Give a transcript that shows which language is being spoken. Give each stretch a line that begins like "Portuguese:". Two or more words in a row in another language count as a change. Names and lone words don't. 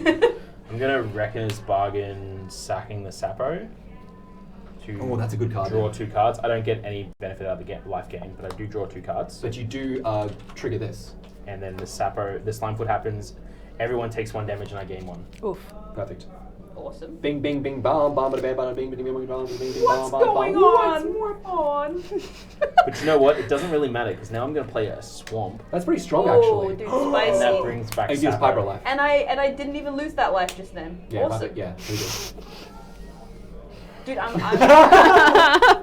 English: I'm gonna Reckoner's Bargain, sacking the Sapo. To Oh, that's a good card. draw 2 cards. I don't get any benefit out of the life gain, but I do draw 2 cards. But you do trigger this. And then the Slimefoot happens. Everyone takes 1 damage, and I gain 1. Oof. Perfect. Awesome. Bing, bing, bing, bam, bam, bada, bam, bada, bing, bing, bing, bing, bam, bing, bing, What's bam, bam, going bam. on? But you know what? It doesn't really matter because now I'm gonna play a Swamp, That's pretty strong, Oh, actually. dude, and that spicy. brings back It gives Sapo. Piper life. And I didn't even lose that life just then. Yeah, Awesome. Piper, yeah, pretty good. Dude, I'm